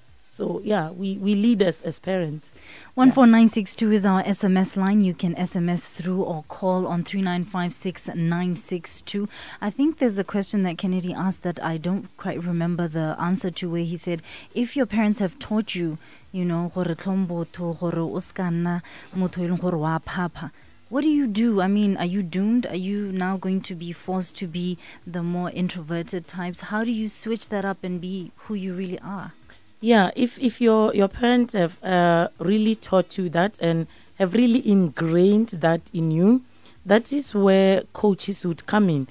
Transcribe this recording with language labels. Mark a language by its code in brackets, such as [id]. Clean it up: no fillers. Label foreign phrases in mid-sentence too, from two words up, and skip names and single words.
[en] So yeah, we lead as parents. 14962 is our SMS line. You can SMS through or call on 3956962. I think there's a question that Kennedy asked that I don't quite remember the answer to, where he said, if your parents have taught you, [tn] gore tlhompotho, gore o ska nna motho e leng gore wa phapha, [en] what do you do? I mean, are you doomed? Are you now going to be forced to be the more introverted types? How do you switch that up and be who you really are? Yeah, if your parents have really taught you that and have really ingrained that in you, that is where coaches would come in.